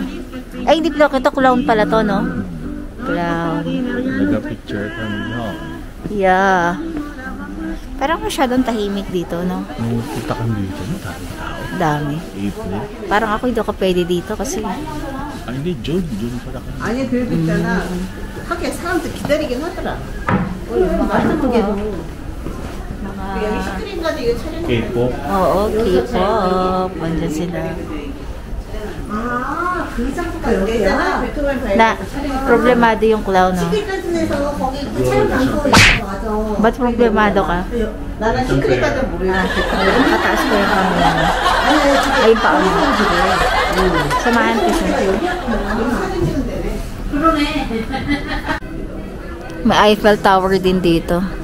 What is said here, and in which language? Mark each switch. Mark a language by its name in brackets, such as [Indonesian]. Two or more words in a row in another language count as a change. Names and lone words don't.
[Filipino] Ay, hindi Pinocchio. Ito, clown pala to, no? Clown. Nagka-picture kami, no? Yeah. Parang masyadong tahimik dito, no? Nung punta kami dito, maraming tao. Dami. April. Parang ako hindi ako pwede dito kasi... Ah, hindi, June. June pala kami. [Korean] 아니 그래도 있잖아. 하긴 사람들 기다리긴 하더라. 맛있는 여기 스크린까지 이거 촬영. K-pop. [Filipino] Oo, K-pop. Andyan sila. [Korean] 아, 그 장소가 여기야. 베토벤 [Filipino] Na, problemado yung clown, no? [Korean] 시크릿 같은 데서 거기 그 촬영 장소가 있어. 맞아. [Filipino] Ba't problemado ka? [Korean] 나는 시크릿 같은 모르겠어. [Filipino] Nakataas ko yung camera. Ay, pa ako. Samahan ko siya. May Eiffel Tower din dito.